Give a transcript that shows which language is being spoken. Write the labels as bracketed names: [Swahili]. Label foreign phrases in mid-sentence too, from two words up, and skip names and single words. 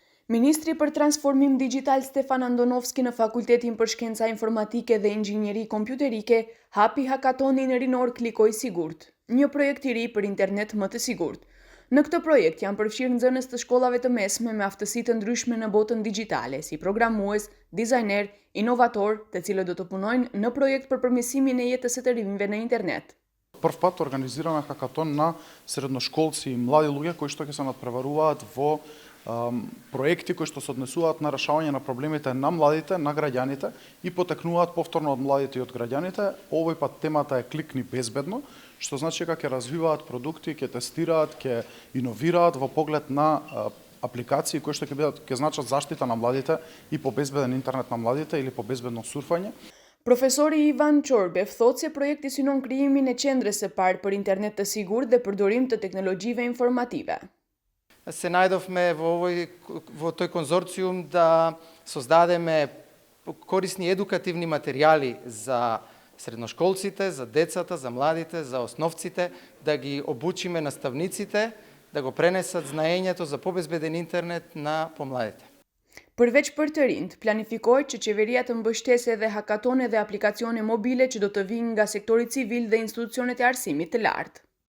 [Albanian] Ministri për transformim digital Stefan Andonovski në Fakultetin për Shkenca Informatike dhe Inxhinieri Kompjuterike hapi hakatonin rinor Klikoj Sigurt, një projekt i ri për internet më të sigurt. Në këtë projekt janë përfshirë nxënës të shkollave të mesme me aftësi të ndryshme në botën digjitale, si programues, dizajner, inovator, të cilët do të punojnë në projekt për përmirësimin e jetës së të rinjve në internet. [Macedonian] Прв пат организираме хакатон на средношколци и млади луѓе кои што ќе се надпреваруваат во проекти кои што се однесуваат на решавање на проблемите на младите, на граѓаните и потекнуваат повторно од младите и од граѓаните. Овој пат темата е Кликни безбедно, што значи дека ќе развиваат продукти, ќе тестираат, ќе иновираат во поглед на апликации кои што ќе значат заштита на младите и по безбеден интернет на младите или по безбедно сурфање. [Albanian] Profesori Ivan Çorbev thotë se projekti synon krijimin e qendrës së parë për internet të sigurt dhe përdorim të teknologjive informative. [Macedonian] Се најдовме во тој конзорциум да создадеме корисни едукативни материјали за средношколците, за децата, за младите, за основците, да ги обучиме наставниците, да го пренесат знаењето за побезбеден интернет на помладите. [Albanian] Përveç për të rinjt, planifikohet që qeveria të mbështesë edhe hakatone dhe aplikacione mobile që do të vinë nga sektori civil dhe institucionet e arsimit të lartë.